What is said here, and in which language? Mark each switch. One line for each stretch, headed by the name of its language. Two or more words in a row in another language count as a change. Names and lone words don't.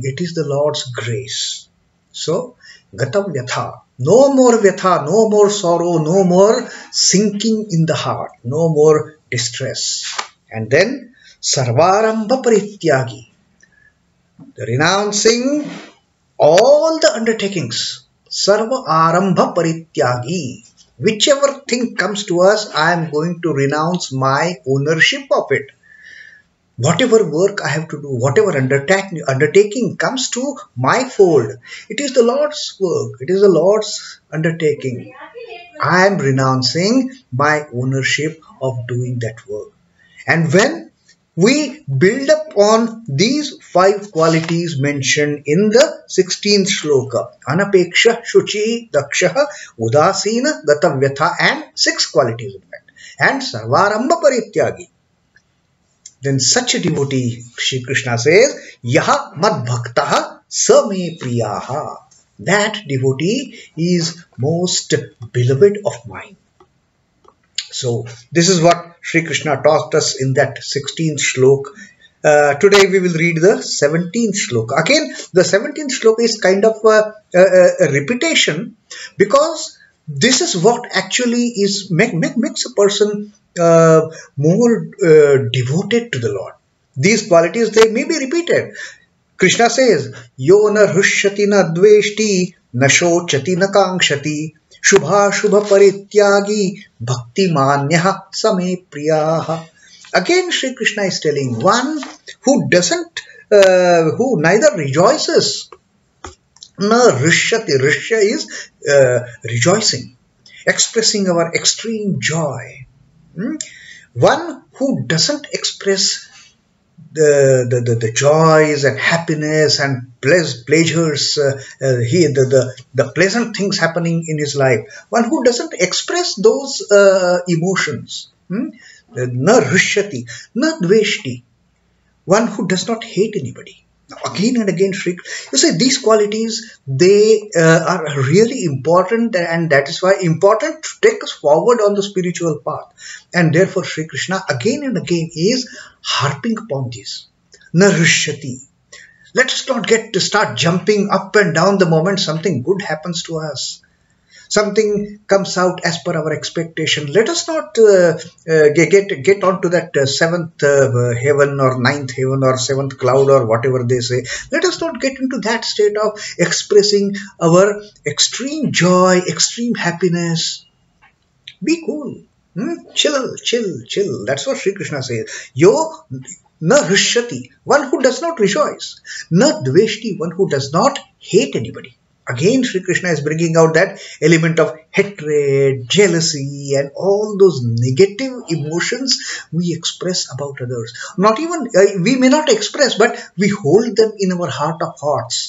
English: It is the Lord's grace. So,
Sanskrit: गतम् व्यथा.
English: No more vyatha, no more sorrow, no more sinking in the heart, no more distress. And then, śubhāśubhaparityāgī. The renouncing all the undertakings.
Sanskrit: सर्व आरम्भ परित्यागी.
English: Whichever thing comes to us, I am going to renounce my ownership of it. Whatever work I have to do, whatever undertaking comes to my fold, it is the Lord's work, it is the Lord's undertaking. I am renouncing my ownership of doing that work. And when we build up on these 5 qualities mentioned in the 16th shloka.
Sanskrit: अनपेक्ष, शुचि, दक्ष, उदासीन, गतव्यथ,
English: and 6 qualities in fact.
Sanskrit: And सर्वारम्भ परित्यागी.
English: Then such a devotee, Shri Krishna says,
Sanskrit: यः मद् भक्तः स मे प्रियः.
English: That devotee is most beloved of mine. So this is what Shri Krishna taught us in that 16th shloka. Today we will read the 17th shloka. Again, the 17th shloka is kind of a repetition, because this is what actually is makes a person more devoted to the Lord. These qualities, they may be repeated. Krishna says,
Sanskrit: यो न हृष्यति न द्वेष्टि, न शोचति न काङ्क्षति, शुभाशुभपरित्यागी, भक्तिमान्यः समे प्रियः.
English: Again, Shri Krishna is telling, one who doesn't, who neither rejoices,
Sanskrit: न हृष्यति.
English: Hṛṣya is rejoicing, expressing our extreme joy. One who doesn't express the joys and happiness and pleasures, the pleasant things happening in his life. One who doesn't express those emotions.
Sanskrit: न हृष्यति, न द्वेष्टि.
English: One who does not hate anybody. Now, again and again, you see, these qualities, they are really important, and that is why important to take us forward on the spiritual path. And therefore, Shri Krishna again and again is harping upon this.
Sanskrit: न हृष्यति.
English: Let us not start jumping up and down the moment something good happens to us. Something comes out as per our expectation. Let us not get onto that 7th heaven or 9th heaven or 7th cloud or whatever they say. Let us not get into that state of expressing our extreme joy, extreme happiness. Be cool. Chill. That's what Sri Krishna says.
Sanskrit: यो न हृष्यति,
English: one who does not rejoice.
Sanskrit: न द्वेष्टि,
English: one who does not hate anybody. Again, Sri Krishna is bringing out that element of hatred, jealousy, and all those negative emotions we express about others. Not even, we may not express, but we hold them in our heart of hearts.